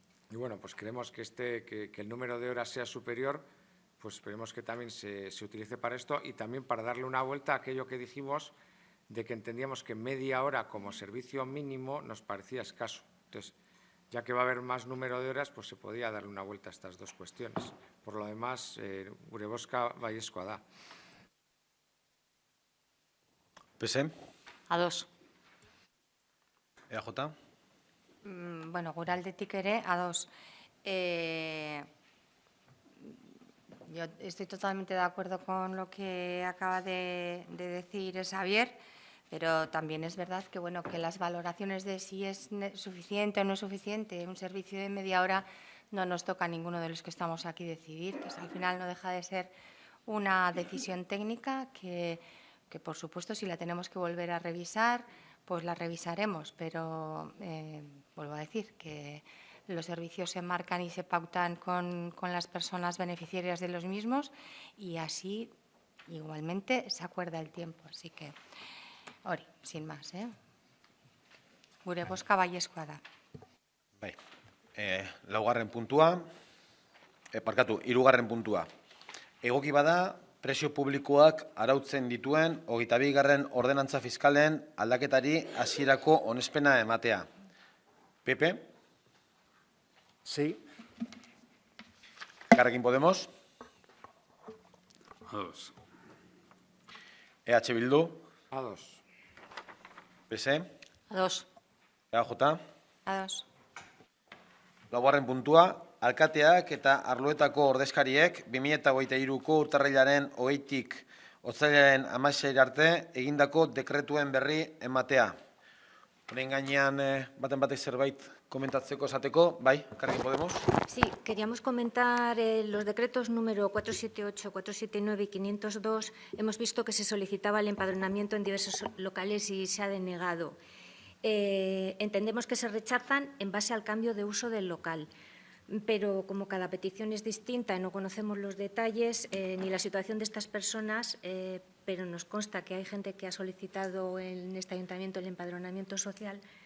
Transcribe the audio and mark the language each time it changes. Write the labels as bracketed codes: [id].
[es] Y bueno, pues creemos que el número de horas sea superior, pues esperemos que también se utilice para esto y también para darle una vuelta a aquello que dijimos de que entendíamos que media hora como servicio mínimo nos parecía escaso. Entonces, ya que va a haber más número de horas, pues se podía darle una vuelta a estas dos cuestiones. Por lo demás, [eu] gure bozka baiezkoa da. PSE? Ados. EAJ? Bueno, gure aldetik ere, ados. [es] Yo estoy totalmente de acuerdo con lo que acaba de decir Xavier, pero también es verdad que, bueno, que las valoraciones de si es suficiente o no es suficiente un servicio de media hora no nos toca a ninguno de los que estamos aquí decidir, que al final no deja de ser una decisión técnica que, por supuesto, si la tenemos que volver a revisar, pues la revisaremos, pero vuelvo a decir que los servicios se marcan y se pautan con las personas beneficiarias de los mismos y así igualmente se acuerda el tiempo. Así que, [eu] hori, [es] sin más, [eu] gure bozka baiezkoa da. Bai. Laugarren puntua, hirugarren puntua. Egoki bada, presio publikoak arautzen dituen 22. ordenantza fiskalen aldaketari hasierako onespena ematea. Pepe? [es] Sí. [eu] Elkarrekin Podemos? Ados. EH Bildu? A2. PSE, Ados. EAJ, Ados. laugarren puntua, alkateak eta arloetako ordezkariek 2023ko urtarrilaren 20tik otsailaren 16 arte egindako dekretuen berri ematea. Honen gainean baten batek zerbait komentatzeko esateko, bai, Elkarrekin Podemos. [es] Sí, queríamos comentar los decretos número 478, 479 y 502. Hemos visto que se solicitaba el empadronamiento en diversos locales y se ha denegado. Entendemos que se rechazan en base al cambio de uso del local, pero como cada petición es distinta y no conocemos los detalles ni la situación de estas personas, pero nos consta que hay gente que ha solicitado en este ayuntamiento el empadronamiento social.